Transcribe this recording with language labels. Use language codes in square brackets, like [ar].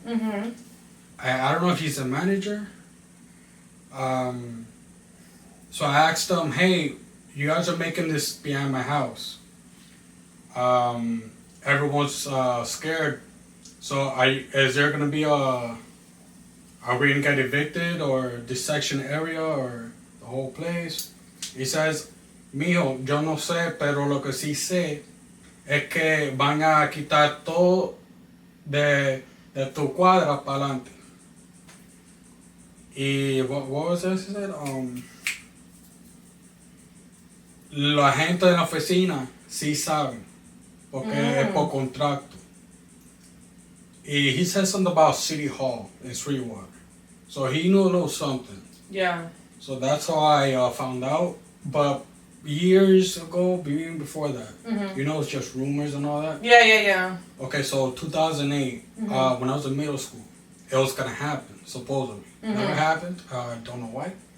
[en] I don't know if he's a manager. So I asked him, hey, you guys are making this behind my house. Everyone's scared. So is there gonna be are we gonna get evicted, or this section area, or the whole place? He says, [es] mijo, yo no sé, pero lo que sí sé es que van a quitar todo de tu cuadra para adelante. Y [en] what was this? He said, [es] la gente de la oficina sí saben, porque es por contrato. [en] Y he said something about City Hall in Sweetwater. So he knew a little something. Yeah. So that's how I found out. But years ago, even before that, you know, it's just rumors and all that. Yeah. Okay, so 2008, when I was in middle school, it was gonna happen, supposedly. Never happened. I don't know why.